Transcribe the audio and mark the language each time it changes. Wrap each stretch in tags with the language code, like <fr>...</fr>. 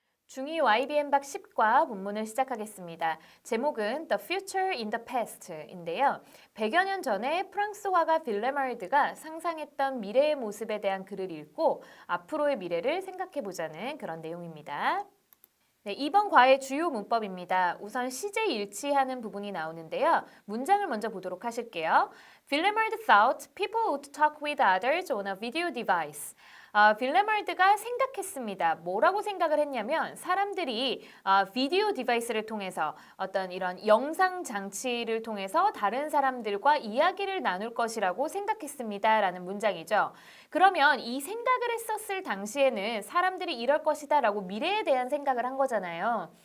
<ko>중2 YBM박 10과 본문을 시작하겠습니다. 제목은 The Future in the Past인데요. 100여 년 전에 프랑스 화가 빌레마르드가 상상했던 미래의 모습에 대한 글을 읽고 앞으로의 미래를 생각해보자는 그런 내용입니다. 네, 이번 과의 주요 문법입니다. 우선 시제 일치하는 부분이 나오는데요. 문장을 먼저 보도록 하실게요.</ko> <en>Villemard thought people would talk with others on a video device.</en> <ko>빌레마르드가 생각했습니다. 뭐라고 생각을 했냐면 사람들이 비디오 디바이스를 통해서 어떤 이런 영상 장치를 통해서 다른 사람들과 이야기를 나눌 것이라고 생각했습니다. 라는 문장이죠. 그러면 이 생각을 했었을 당시에는 사람들이 이럴 것이다 라고 미래에 대한 생각을 한 거잖아요.</ko>